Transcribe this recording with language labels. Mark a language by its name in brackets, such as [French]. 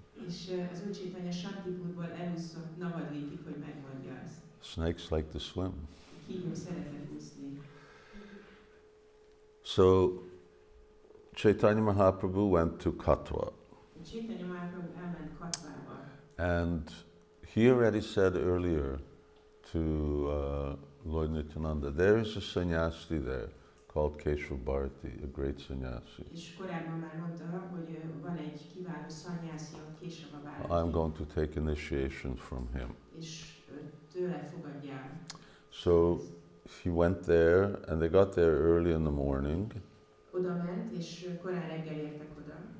[Hungarian] És az Úr Caitanya Śāntipurból elúszott Navadvipig, hogy megmondja ezt. [English] Snakes like to swim. [Hungarian] Kígyók szeretnek úszni. [English] So Caitanya Mahaprabhu went to Katwa. [Hungarian] Caitanya Mahaprabhu elment Katvába. [English] And he already said earlier to Lord Nityananda, there is a sannyasi there called Keshav Bharati, a great sannyasi. [Hungarian] És korábban már mondta, hogy van egy kiváló sannyasi, Kesava Bharati. [English] I'm going to take initiation from him. [Hungarian] És tőle fogadja el. [English] So he went there, and they got there early in the morning. [Hungarian] Oda ment, és korán reggel értek oda.